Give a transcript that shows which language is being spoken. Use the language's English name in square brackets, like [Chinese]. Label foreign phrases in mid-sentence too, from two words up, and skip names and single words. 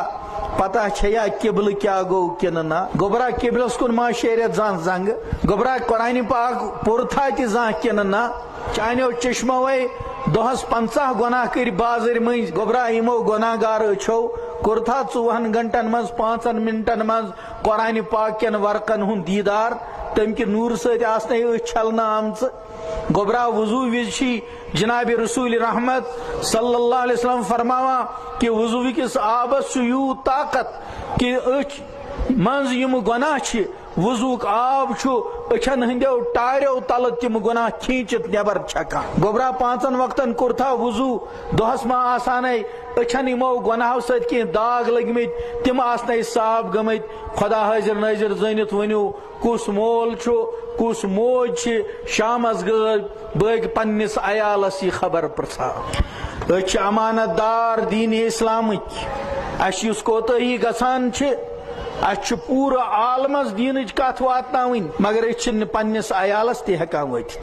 [Kashmiri] پتہ چھیا قبلہ کیا گو کنہ نہ گوٚبرا قبلس کُن ما شیرت زان زنگ گوٚبرا قرآن پاک پورتھا تہِ زان کنہ نہ چانیو چشمو دہس 50 گناہ کر بازر مز گوٚبرا یمو گناہ گار أچھو کورتھا 4 گھنٹن مز 5 منٹن مز قرآن پاک کن ورقن ہند دیدار تم کہ نور ست آسنے أچھ چھلنہ آمژ گوٚبرا وضو وز چھی جناب رسول رحمت [Arabic] صلی اللہ علیہ [Kashmiri] وسلم فرماوا کہ وضو کس آبس یوت طاقت کہ أچھ منز یم گناہ چھ وضوک آب أچھن ہندیو ٹاریو تل تم گناہ کھینچت نبر چھکان گوٚبرا 5 وقتن کورتھا وضو دہس ما آسانے أچھن یمو گناہو ست کی داغ لگمت تم آسنے صاف گمت خدا حاضر ناظر زنت ونیو کس مول کس موج چھ شامس بٲگۍ پننس عیالس یہ خبر پرژھان أسۍ چھِ امانت دار دین اسلامک اس یس کوتاہی گژھان چھ اس پورٕ عالمس دینچ کتھ واتناوٕنۍ مگر أسۍ چھِنہٕ پننس عیالس تہِ ہٮ۪کان وٲتِتھ